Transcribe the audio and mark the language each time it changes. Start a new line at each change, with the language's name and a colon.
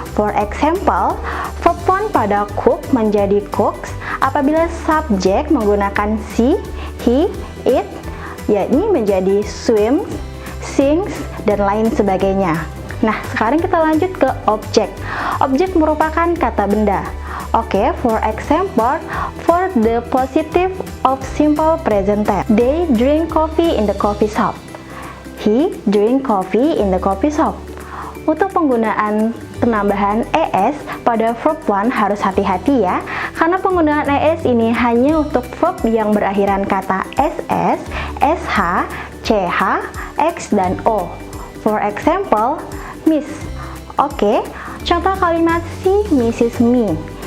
English: For example,
Indonesian: verb 1 pada cook menjadi cooks apabila subjek menggunakan she, he, it, yakni menjadi swims, sings, dan lain sebagainya. Nah, sekarang kita lanjut ke objek. Objek merupakan kata benda.
English: Oke, for example, for the positive of simple present tense, they drink coffee in the coffee shop. He drink coffee in the coffee shop.
Indonesian: Untuk penggunaan penambahan es pada verb 1 harus hati-hati ya, karena penggunaan es ini hanya untuk verb yang berakhiran kata ss, sh, ch, x, dan o.
English: For example, miss.
Indonesian: Oke, contoh kalimat si Mrs. Me.